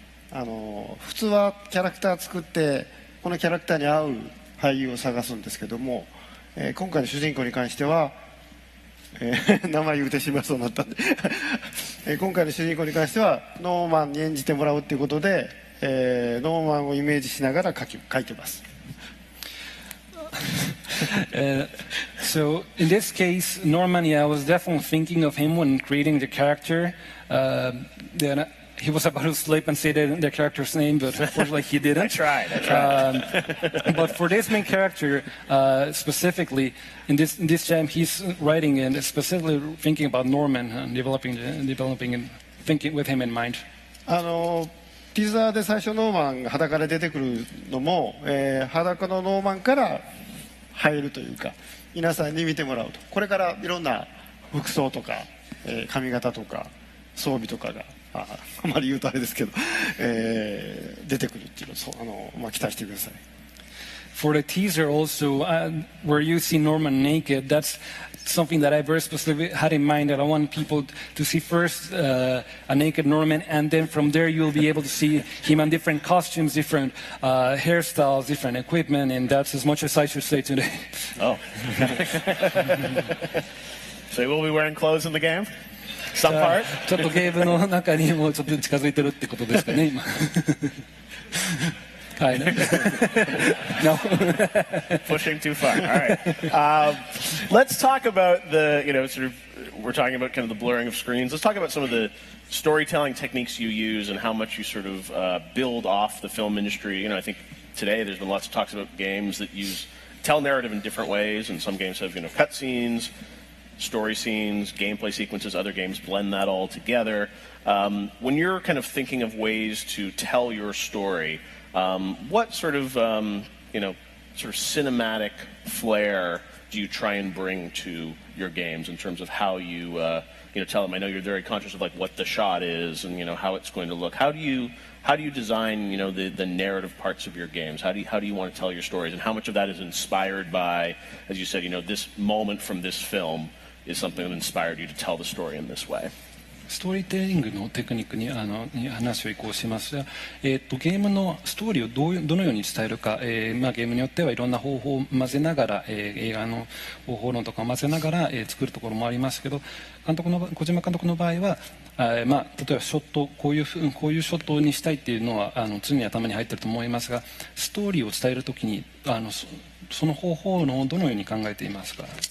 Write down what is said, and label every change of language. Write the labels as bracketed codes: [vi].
[ja] 普通はキャラクター作ってこのキャラクターに合う俳優を探すんですけども、今回の主人公に関しては名前言うてしまいそうになったんで今回の主人公に関してはノーマンに演じてもらうということで、ノーマンをイメージしながら書いてます。 [en] So in this case, Norman, I was definitely thinking of him when creating the character. Then he was about to sleep and say the character's name, but unfortunately he didn't. I tried. But for this main character, specifically, in this jam, he's writing and specifically thinking about Norman and developing and thinking with him in mind. [ja] ティザーで最初ノーマンが裸で出てくるのも、裸のノーマンから入るというか皆さんに見てもらうと、これからいろんな服装とか、髪型とか装備とかがあまり言うとあれですけど、出てくるっていうのを期待してください。 [en] For the teaser also, where you see Norman naked, that's something that I very specifically had in mind, that I want people to see first a naked Norman, and then from there you'll be able to see him in different costumes, different hairstyles, different equipment, and that's as much as I should say today. Oh. So you will be wearing clothes in the game? Some part? [ja] ちょっとゲームの中にもちょっと近づいてるってことですかね、今。 [en] Kind of. No. Pushing too far. All right. Let's talk about we're talking about kind of the blurring of screens. Let's talk about some of the storytelling techniques you use and how much you sort of build off the film industry. I think today there's been lots of talks about games that tell narrative in different ways, and some games have, cutscenes, story scenes, gameplay sequences. Other games blend that all together. When you're kind of thinking of ways to tell your story, what sort of cinematic flair do you try and bring to your games in terms of how you tell them? I know you're very conscious of like what the shot is and how it's going to look. How do you design the narrative parts of your games? How do you want to tell your stories, and how much of that is inspired by, as you said, this moment from this film is something that inspired you to tell the story in this way? [ja] ストーリーテリングのテクニックに話を移行します。ゲームのストーリーをどのように伝えるか、ゲームによってはいろんな方法を混ぜながら、映画の方法論とかを混ぜながら、作るところもありますけど、小島監督の場合は、例えばショットこういうショットにしたいっていうのは常に頭に入っていると思いますが、ストーリーを伝えるときにその方法論をどのように考えていますか